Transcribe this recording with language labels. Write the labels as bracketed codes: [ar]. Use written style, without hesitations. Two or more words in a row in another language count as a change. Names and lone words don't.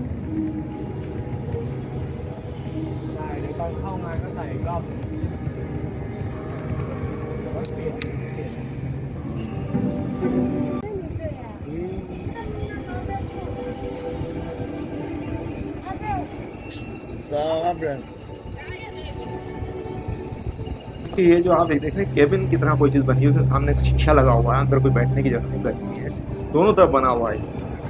[th] ได้เดี๋ยวตอนเข้างานก็ใส่อีกรอบแต่ว่าเปลี่ยน [hi] कि ये जो आप देख रहे हैं केबिन की तरह कोई चीज़ बनी है, उसके सामने एक शीशा लगा हुआ है, अंदर कोई बैठने की जगह नहीं बनी हुई है, दोनों तरफ बना हुआ है।